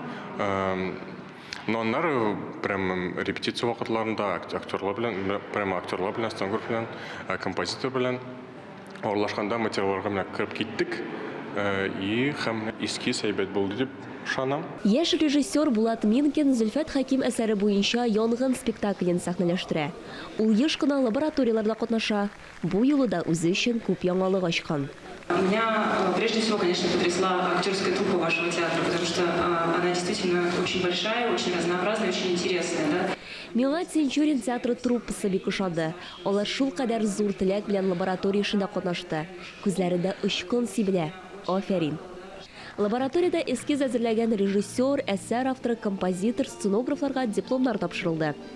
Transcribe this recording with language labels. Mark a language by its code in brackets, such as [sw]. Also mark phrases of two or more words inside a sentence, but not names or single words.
[tt] Но аннары прям репетиция вакытларында актерлар белән, сценограф белән, композитор белән аралашканда материалларга менә кіріп киттек и һәм эскиз әйбәт булды дип ышанам. Яшь режиссер Булат Минкин Зөлфәт Хаким әсәре буенча янгын спектаклен сәхнәләштерә. Ул еш кына лабораторияларда катнаша. Бу юлы да үзе өчен күп яңалык ачкан. [ru] Меня прежде всего, конечно, потрясла актерская труппа вашего театра, потому что она действительно очень большая, очень разнообразная, очень интересная. Да? [tt] Миңа Тинчурин театры труппасы бик ошады. Алар шул кадәр зур теләк белән лаборатория эшендә катнашты. Күзләрендә очкын сибелә. Афәрин. Лабораториядә эскиз әзерләгән режиссер, әсәр авторы, композитор, сценографларга дипломнар тапшырылды.